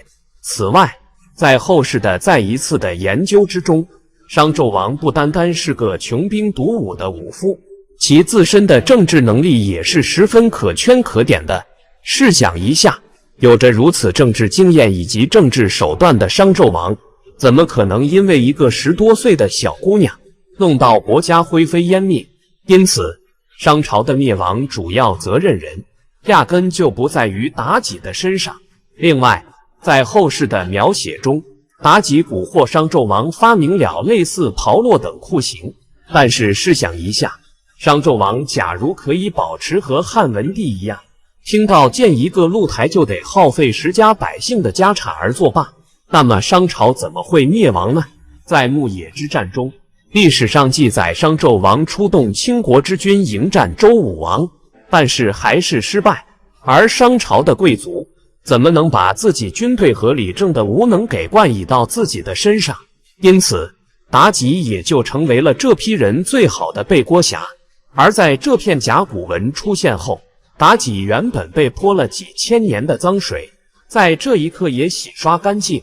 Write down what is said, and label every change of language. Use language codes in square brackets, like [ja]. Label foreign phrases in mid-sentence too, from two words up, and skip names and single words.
[zh] 此外，在後世的再一次的研究之中，商紂王不單單是個窮兵黷武的武夫，其自身的政治能力也是十分可圈可點的。試想一下，有着如此政治經驗以及政治手段的商紂王，怎麼可能因為一個10多歲的小姑娘弄到國家灰飛煙滅？因此，商朝的滅亡主要責任人壓根就不在於妲己的身上。另外，在後世的描寫中，妲己蠱惑商紂王發明了類似炮烙等酷刑。但是試想一下，商紂王假如可以保持和汉文帝一樣，聽到建一個露台就得耗費10家百姓的家產而作罷，那麼商朝怎麼會滅亡呢？在牧野之戰中，歷史上記載商紂王出動傾國之軍迎戰周武王，但是還是失敗。而商朝的貴族怎麼能把自己軍隊和理政的無能給冠以到自己的身上？因此，妲己也就成為了這批人最好的背鍋俠。而在這片甲骨文出現後，妲己原本被潑了幾千年的髒水，在這一刻也洗刷乾淨。